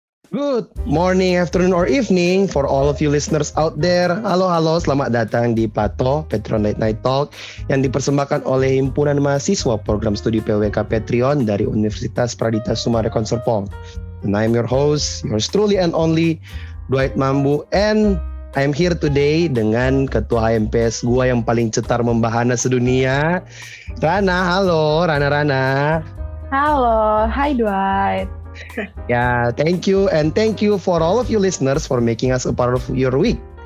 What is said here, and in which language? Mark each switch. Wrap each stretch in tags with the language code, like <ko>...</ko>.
<en>Good morning, afternoon, or evening for all of you listeners out there.</en> <id>Halo, selamat datang di Pato, Patreon Late Night Talk yang dipersembahkan oleh Himpunan Mahasiswa Program Studi PWK Patreon dari Universitas Pradita Sumarekon Serpong.</id> <en>And I'm your host, yours truly and only, Dwight Mambu. And I'm here today</en> <id>dengan Ketua HMPS gua yang paling cetar membahana sedunia, Rana. Halo, Rana. Halo, hi Dwight.</id> <en>Ya, thank you and thank you for all of you listeners for making us a part of your week.</en>